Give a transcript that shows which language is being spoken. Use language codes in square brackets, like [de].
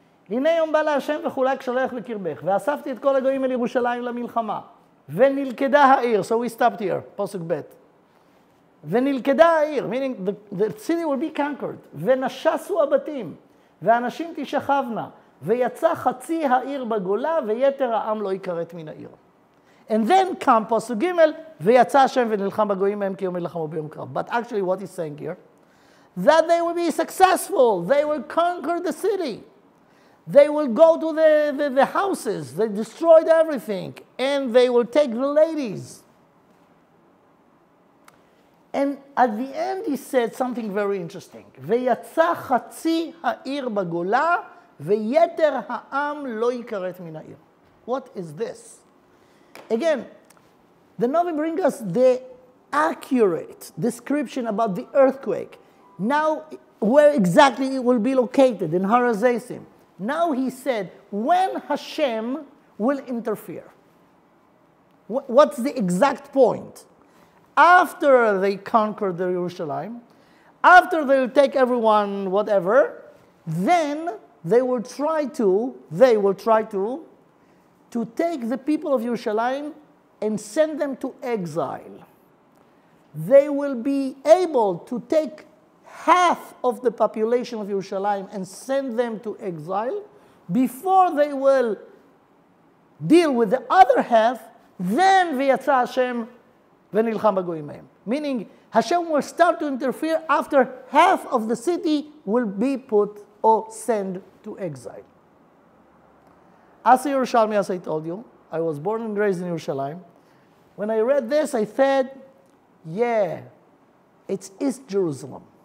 [he] הנה יום בא להשם וחולק שלח בקרבך, ואספתי את כל הגויים אל ירושלים למלחמה, ונלכדה העיר. [en] So we stopped here, [he] פסוק ב'. ונלכדה העיר, [en] meaning the city will be conquered. [he] ונשסו הבתים, והנשים תשכבנה, ויצא חצי העיר בגולה, ויתר העם לא יכרת מן העיר. [en] And then come [he] פסוק ג' ויצא השם ונלחם בגויים מהם כי יום ילחמו ביום קרב. [en] But actually what he's saying here, that they will be successful. They will conquer the city. They will go to the houses. They destroyed everything. And they will take the ladies. And at the end he said something very interesting. [he] ויצא חצי העיר בגולה, ויתר העם לא יכרת מן העיר. [en] What is this? Again, the Navi brings us the accurate description about the earthquake. Now, where exactly it will be located, in Har HaZeisim. Now he said, when Hashem will interfere. What's the exact point? After they conquer the Jerusalem, after they will take everyone, whatever, then they will try to take the people of Jerusalem and send them to exile. They will be able to take half of the population of Jerusalem and send them to exile before they will deal with the other half. Then [he] ויצא השם ונלחם בגויים מהם. [en] Meaning Hashem will start to interfere after half of the city will be put or sent to exile. As a Yerushalmi, as I told you, I was born and raised in Yerushalayim. When I read this, I said, yeah, it's East Jerusalem.